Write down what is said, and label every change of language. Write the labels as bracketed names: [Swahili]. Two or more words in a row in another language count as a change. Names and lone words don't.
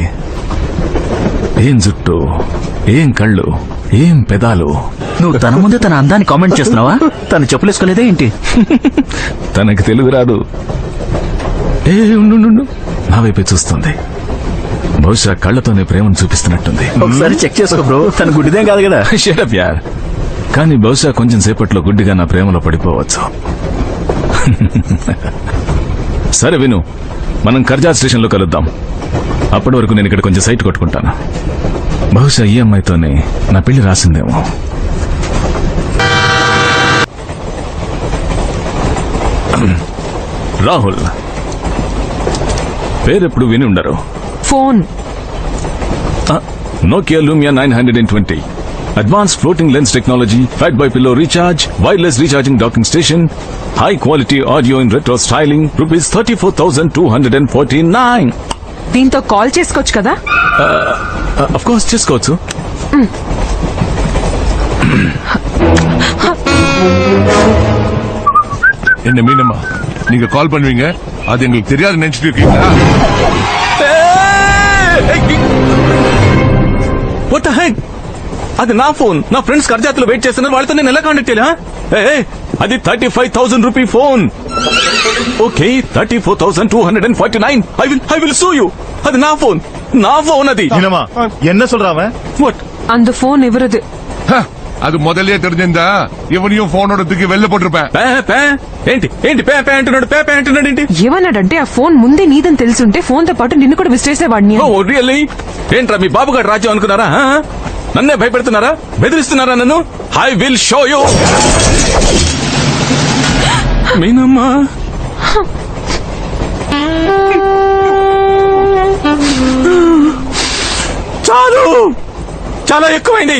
[Telugu] ఏం జుట్టు, ఏం కళ్ళు, ఏం పెదాలు. నువ్వు తన ముందే తన అందాన్ని కామెంట్ చేస్తున్నావా? తను చెప్పులేసుకోలేదే ఏంటి? తనకి తెలుగు రాదు. ఏ ఉండు, నా వైపే చూస్తుంది. బహుశా కళ్ళతోనే ప్రేమను చూపిస్తున్నట్టుంది. ఒకసారి చెక్ చేసుకో బ్రో, తన గుడ్డిదేం కాదు కదా. [English] Shut up, yaar. [Telugu] కానీ బహుశా కొంచెం సేపట్లో గుడ్డిగా నా ప్రేమలో పడిపోవచ్చు. సరే విను, మనం కర్జా స్టేషన్ లో కలుద్దాం. అప్పటి వరకు నేను ఇక్కడ కొంచెం సైట్ కొట్టుకుంటాను. బహుశా ఈ అమ్మాయితోనే నా పెళ్లి రాసిందేమో. రాహుల్ పేరెప్పుడు విని ఉండరు. ఫోన్ [English] Nokia Lumia 920. Advanced floating lens technology, fat by pillow recharge, wireless recharging docking station, high quality audio in retro styling, rupees 34,249. [Telugu] దీంతో కాల్ చేసుకోవచ్చు కదా. [English] Of course చేసుకోవచ్చు. [Tamil] என்ன மீனம்மா, நீங்க கால் பண்ணுவீங்க, அது எங்களுக்கு தெரியாது நினைச்சிட்டு இருக்கீங்களா? [English] What the heck? [Telugu] అది నా ఫోన్. నా ఫ్రెండ్స్ కర్జాతులో వెయిట్ చేస్తున్నారు, వాళ్ళతో నేను ఎలా కాంటాక్ట్ చేయాలా? అది 35,000 [English] rupee phone. [Telugu] ఓకే, 34,249. [English] I will sue you. [Telugu] అది నా ఫోన్ అది. [Tamil] என்னமா என்ன சொல்றாவ? [English] వాట్? [Tamil] அந்த ఫోన్ ఎవరது? ஹ, அது முதல்லயே தெரிஞ்சிருந்தா இவனையும் போனோட தூக்கி வெளில போட்டிருப்பேன். [Telugu] ఏంటి పే అంటున్నాడు ఏంటి? ఏమన్నాడంటే ఆ ఫోన్ ముందే నీదని తెలుసుంటే ఫోన్ తో పాటు నిన్ను కూడా విసిరేసేవాడిని. [English] Oh really? [Telugu] ఏంట్రా మీ బాబుగారు రాజ్యం అనుకున్నారా? నన్నే భయపెడుతున్నారా, బెదిరిస్తున్నారా నన్ను? [English] I will show you. [Telugu] మీనమ్మా, చాలు, చాలా ఎక్కువైంది.